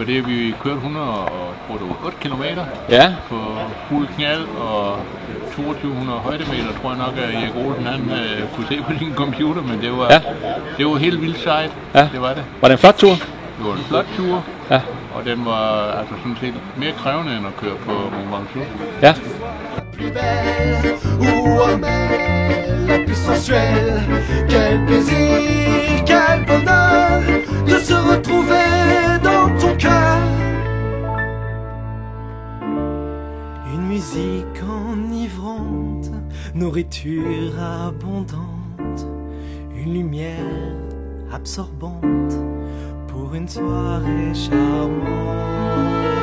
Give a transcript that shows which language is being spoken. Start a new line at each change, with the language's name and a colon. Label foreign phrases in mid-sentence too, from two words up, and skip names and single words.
Danish: Det vi kørte 108 kilometer på fuld knald og 2200 højdemeter, tror jeg nok, at Erik Olsen han kunne se på sin computer, men det var helt vildt sejt. Ja. Det var det. Var det en flot tur? Det var en flot tur, og den var altså sådan set mere krævende end at køre på Mont Ventoux. Ja.
French: Plus belle ou amère, la plus sensuelle. Quel plaisir, quel bonheur de se retrouver dans ton cœur. Une musique enivrante, nourriture abondante, une lumière absorbante pour une soirée charmante.